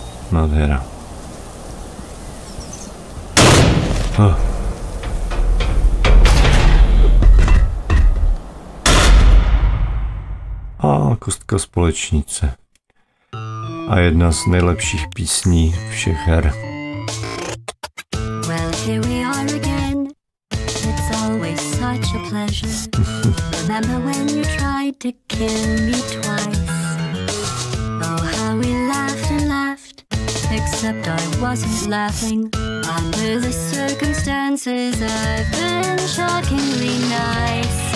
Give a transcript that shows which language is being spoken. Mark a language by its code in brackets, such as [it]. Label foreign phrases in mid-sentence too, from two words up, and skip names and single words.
[cs] Nádhera. A kostka společnice. A jedna z nejlepších písní všech her. [en] Well, here we are again. It's always such a pleasure. Remember when you tried to kill me twice? Oh, how we laughed and laughed. Except I wasn't laughing. Under the circumstances, I've been shockingly nice.